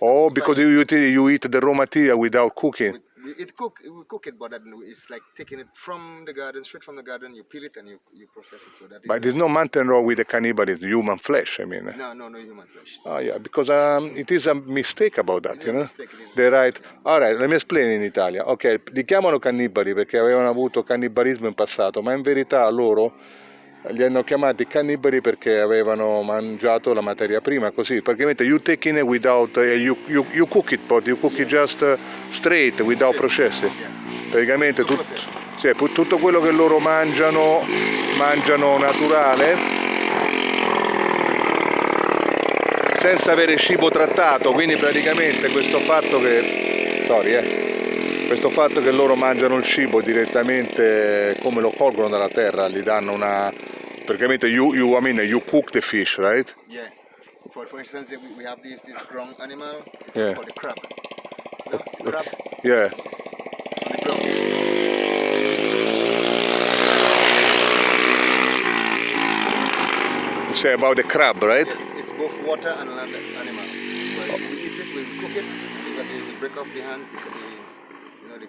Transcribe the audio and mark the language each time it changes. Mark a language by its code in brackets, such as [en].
[en] Oh, because you eat the raw material without cooking. We cook it, but it's like taking it from the garden, straight from the garden. You peel it and you process it. So that is But there's no nothing wrong with the cannibalism, human flesh, I mean. no human flesh. Oh yeah, because it is a mistake about that, It's you a know? mistake, it is. They're right. All right, let me explain in Italia. [it] Ok, li chiamano cannibali perché avevano avuto cannibalismo in passato, ma in verità loro li hanno chiamati cannibali perché avevano mangiato la materia prima, così. [en] Praticamente you take in it without, you cook it, but you cook it just straight, without processi. [it] Praticamente tutto quello che loro mangiano naturale, senza avere cibo trattato, quindi praticamente questo fatto che loro mangiano il cibo direttamente come lo colgono dalla terra, gli danno una, praticamente [en] you cook the fish, right? Yeah. For instance, we have this ground animal. It's Yeah. called the crab. No? The crab. Yeah. On the ground. You say about the crab, right? Yeah, it's both water and land animal. But we eat it, we cook it, we break off the hands, the